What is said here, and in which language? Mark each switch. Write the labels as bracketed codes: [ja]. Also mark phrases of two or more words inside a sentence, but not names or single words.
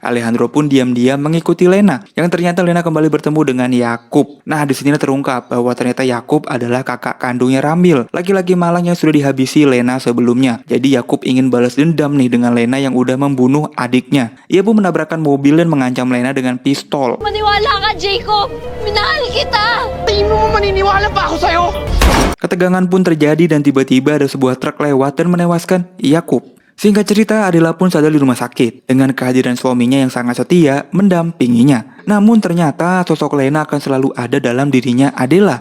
[id] Alejandro pun diam-diam mengikuti Lena. Yang ternyata Lena kembali bertemu dengan Yakub. Nah, di sini terungkap bahwa ternyata Yakub adalah kakak kandungnya Ramil, laki-laki malang yang sudah dihabisi Lena sebelumnya. Jadi Yakub ingin balas dendam nih dengan Lena yang udah membunuh adiknya. Ia pun menabrakkan mobil dan mengancam Lena dengan pistol. [tl] Maniwala ka, Jacob! Minahal kita! [id] Ketegangan pun terjadi dan tiba-tiba ada sebuah truk lewat dan menewaskan Yakub. Singkat cerita, Adela pun sadar di rumah sakit dengan kehadiran suaminya yang sangat setia mendampinginya. Namun ternyata sosok Lena akan selalu ada dalam dirinya Adela.